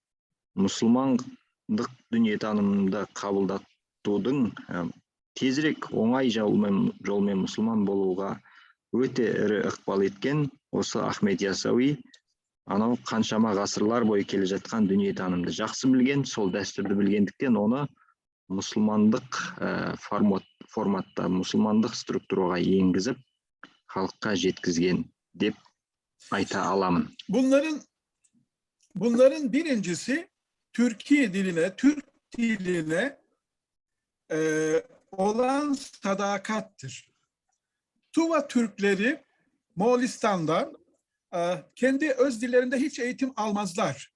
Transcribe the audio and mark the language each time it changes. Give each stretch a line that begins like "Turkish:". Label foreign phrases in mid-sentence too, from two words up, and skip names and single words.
Kazakh: мұсылмандық дүниетанымды қабылдатудың тезірек оңай жолмен мұсылман болуға өте ірі ықпал еткен осы Ахмет Яссауи анау қаншама ғасырлар бойы келе жатқан дүниетанымды жақсы білген, сол дәстүрді білгендіктен оны мұсылмандық форматта, мұсылмандық структураға енгізіп, халыққа жеткізген деп ayta alamın.
Turkish: Bunların birincisi Türkiye diline, Türk diline olan sadakattir. Tuva Türkleri Moğolistan'da kendi öz dillerinde hiç eğitim almazlar.